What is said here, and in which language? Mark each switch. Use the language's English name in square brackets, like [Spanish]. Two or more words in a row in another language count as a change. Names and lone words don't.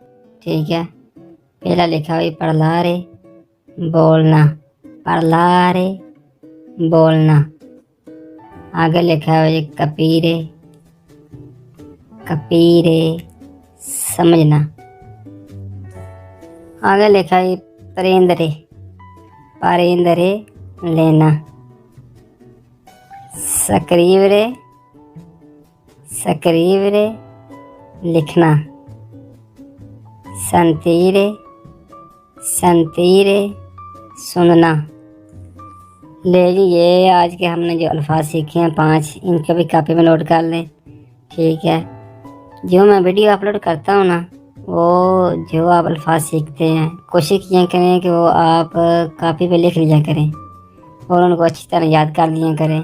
[Hindi] ठीक है, पहला लिखा हुआ parlare, बोलना, parlare, बोलना। आगे लिखा हुआ है [Italian] capire, capire, [Hindi] समझना। आगे लिखा है [Italian] prendere, prendere, [Hindi] लेना। [Italian] scrivere, scrivere, लिखना। sentire, sentire, [Hindi] सुनना। ले जी, ये आज के हमने जो अल्फाज सीखे हैं 5, इनके भी कापी में नोट कर लें। ठीक है, जो मैं वीडियो अपलोड करता हूँ ना, वो जो आप अल्फाज सीखते हैं कोशिश किया करें कि वो आप कापी पे लिख लिया करें और उनको अच्छी तरह याद कर लिया करें।